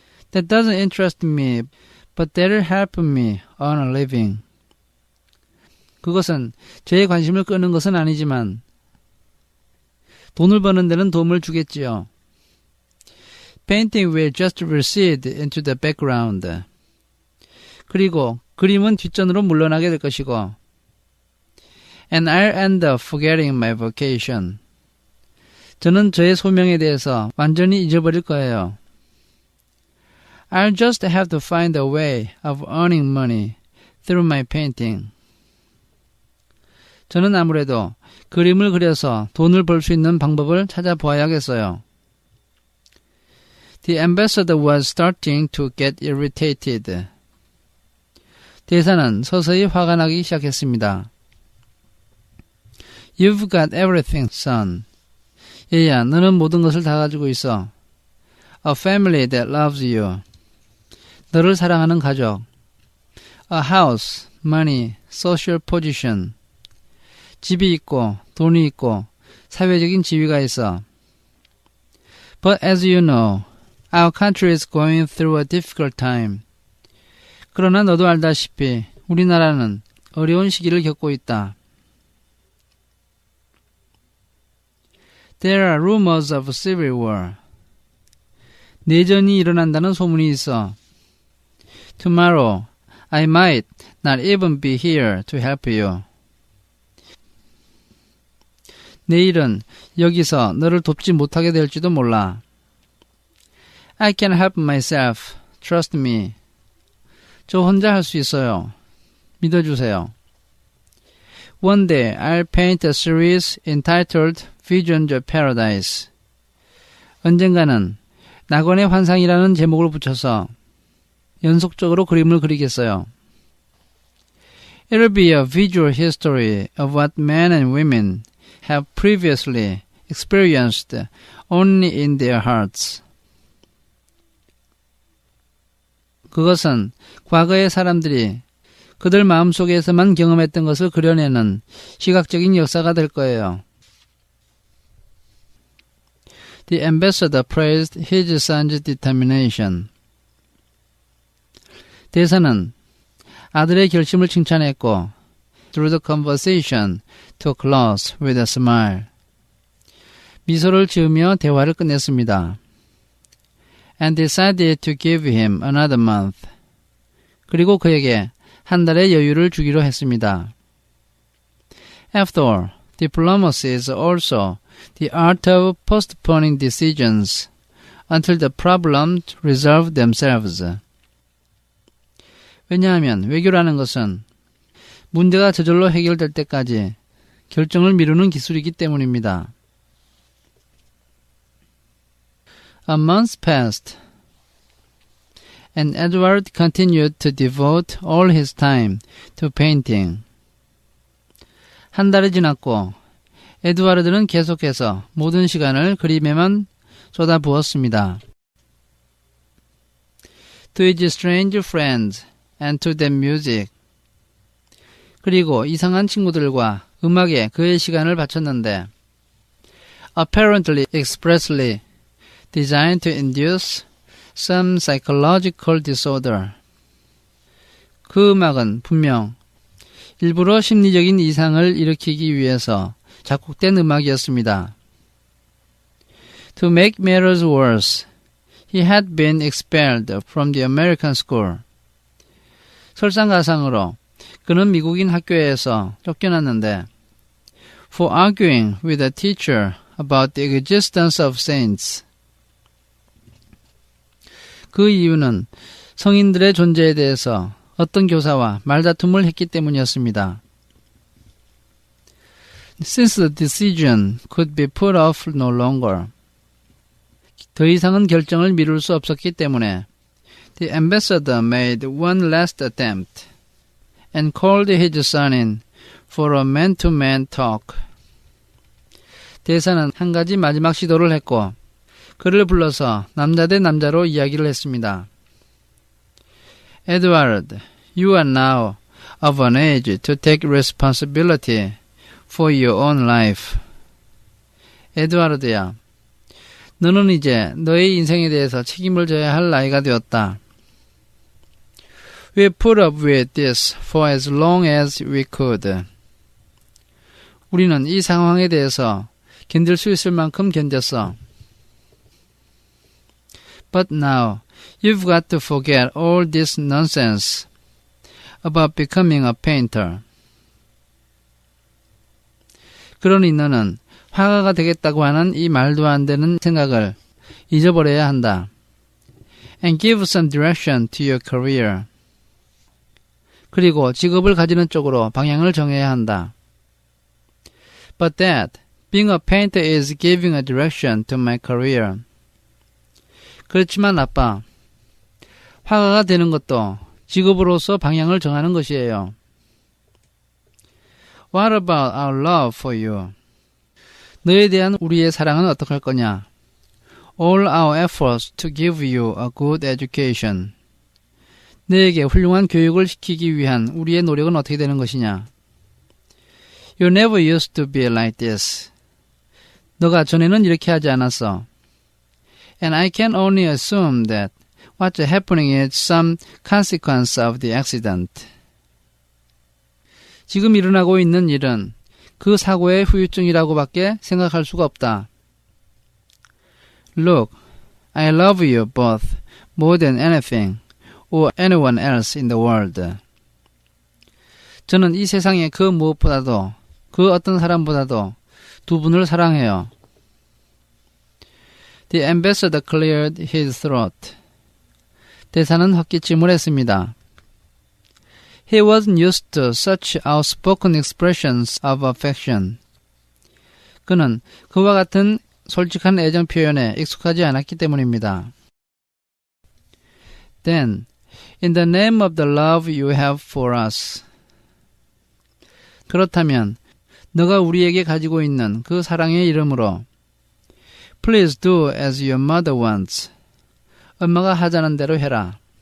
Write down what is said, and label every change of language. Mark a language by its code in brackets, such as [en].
[en] That doesn't interest me, but that'll help me earn a living. [ko] 그것은 제 관심을 끄는 것은 아니지만 돈을 버는 데는 도움을 주겠지요. [en] Painting will just recede into the background. [ko] 그리고 그림은 뒷전으로 물러나게 될 것이고 [en] And I'll end up forgetting my vocation. [ko] 저는 저의 소명에 대해서 완전히 잊어버릴 거예요. [en] I'll just have to find a way of earning money through my painting. [ko] 저는 아무래도 그림을 그려서 돈을 벌 수 있는 방법을 찾아보아야겠어요. [en] The ambassador was starting to get irritated. [ko] 대사는 서서히 화가 나기 시작했습니다. [en] You've got everything, son. [ko] 얘야, 너는 모든 것을 다 가지고 있어. [en] A family that loves you. [ko] 너를 사랑하는 가족. [en] A house, money, social position. [ko] 집이 있고, 돈이 있고, 사회적인 지위가 있어. [en] But as you know, our country is going through a difficult time. [ko] 그러나 너도 알다시피 우리나라는 어려운 시기를 겪고 있다. [en] There are rumors of civil war. [ko] 내전이 일어난다는 소문이 있어. [en] Tomorrow, I might not even be here to help you. [ko] 내일은 여기서 너를 돕지 못하게 될지도 몰라. [en] I can help myself. Trust me. [ko] 저 혼자 할 수 있어요. 믿어주세요. [en] One day I'll paint a series entitled Visions of Paradise. [ko] 언젠가는 낙원의 환상이라는 제목을 붙여서 연속적으로 그림을 그리겠어요. [en] It'll be a visual history of what men and women have previously experienced only in their hearts. [ko] 그것은 과거의 사람들이 그들 마음속에서만 경험했던 것을 그려내는 시각적인 역사가 될 거예요. [en] The ambassador praised his son's determination. [ko] 대사는 아들의 결심을 칭찬했고 [en] through the conversation to close with a smile. [ko] 미소를 지으며 대화를 끝냈습니다. [en] And decided to give him another month. [ko] 그리고 그에게 한 달의 여유를 주기로 했습니다. [en] After all, diplomacy is also the art of postponing decisions until the problems resolve themselves. [ko] 왜냐하면 외교라는 것은 문제가 저절로 해결될 때까지 결정을 미루는 기술이기 때문입니다. [en] A month passed, and Edward continued to devote all his time to painting. [ko] 한 달이 지났고 에드와르드는 계속해서 모든 시간을 그림에만 쏟아부었습니다. [en] To his strange friends and to their music. [ko] 그리고 이상한 친구들과 음악에 그의 시간을 바쳤는데 [en] apparently expressly designed to induce some psychological disorder. [ko] 그 음악은 분명 일부러 심리적인 이상을 일으키기 위해서 작곡된 음악이었습니다. [en] To make matters worse, he had been expelled from the American school. [ko] 설상가상으로 그는 미국인 학교에서 쫓겨났는데 [en] for arguing with a teacher about the existence of saints. [ko] 그 이유는 성인들의 존재에 대해서 어떤 교사와 말다툼을 했기 때문이었습니다. [en] Since the decision could be put off no longer. [ko] 더 이상은 결정을 미룰 수 없었기 때문에 [en] the ambassador made one last attempt and called his son in for a man-to-man talk. [ko] 대사는 한 가지 마지막 시도를 했고 그를 불러서 남자 대 남자로 이야기를 했습니다. [en] Edward, you are now of an age to take responsibility for your own life. [ko] 에드와르드야, 너는 이제 너의 인생에 대해서 책임을 져야 할 나이가 되었다. [en] We put up with this for as long as we could. [ko] 우리는 이 상황에 대해서 견딜 수 있을 만큼 견뎠어. [en] But now, you've got to forget all this nonsense about becoming a painter. [ko] 그러니 너는 화가가 되겠다고 하는 이 말도 안 되는 생각을 잊어버려야 한다. [en] And give some direction to your career. [ko] 그리고 직업을 가지는 쪽으로 방향을 정해야 한다. [en] But Dad, being a painter is giving a direction to my career. [ko] 그렇지만 아빠, 화가가 되는 것도 직업으로서 방향을 정하는 것이에요. [en] What about our love for you? [ko] 너에 대한 우리의 사랑은 어떡할 거냐? [en] All our efforts to give you a good education. [ko] 너에게 훌륭한 교육을 시키기 위한 우리의 노력은 어떻게 되는 것이냐? [en] You never used to be like this. [ko] 너가 전에는 이렇게 하지 않았어. [en] And I can only assume that what's happening is some consequence of the accident. [ko] 지금 일어나고 있는 일은 그 사고의 후유증이라고밖에 생각할 수가 없다. [en] Look, I love you both more than anything or anyone else in the world. [ko] 저는 이 세상에 그 무엇보다도 그 어떤 사람보다도 두 분을 사랑해요. [en] The ambassador cleared his throat. [ko] 대사는 헛기침을 했습니다. [en] He wasn't used to such outspoken expressions of affection. [ko] 그는 그와 같은 솔직한 애정 표현에 익숙하지 않았기 때문입니다. [en] Then, in the name of the love you have for us. [ko] 그렇다면 너가 우리에게 가지고 있는 그 사랑의 이름으로 [en] Please do as your mother wants. [ko] 엄마가 하자는 대로 해라.